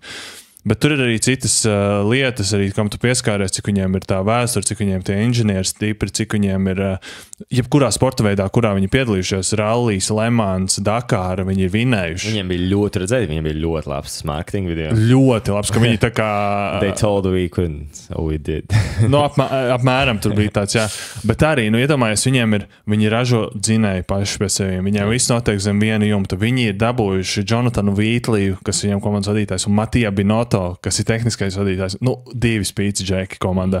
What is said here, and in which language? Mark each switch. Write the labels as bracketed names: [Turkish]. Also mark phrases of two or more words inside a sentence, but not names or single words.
[Latvian] Bet tur ir arī citas lietas, arī, kam tu pieskāries, cik viņiem ir tā vēsture, cik viņiem tie inženieri stipri, cik viņiem ir jebkurā sporta veidā, kurā viņi piedalījušies, rallies, Le Mans, Dakāra, viņi ir vinējuši. Viņiem bija ļoti redzēt, viņiem bija ļoti labs [English] marketing video. [Latvian] Ļoti labs, ka viņi tā kā... [English] They told we couldn't, so we did. [Latvian] No, apmēram tur bija tāds, jā. Bet arī, iedomājies, viņi ražo dzinēju paši pie seviem. Viņiem viss notiek zem viena jumta. Viņi ir dabūjuši Jonathanu Wheatliju, kas viņiem komandas vadītājs, un Matija Binotto, kas ir tehniskais vadītājs. 2 spīci džeki komandā.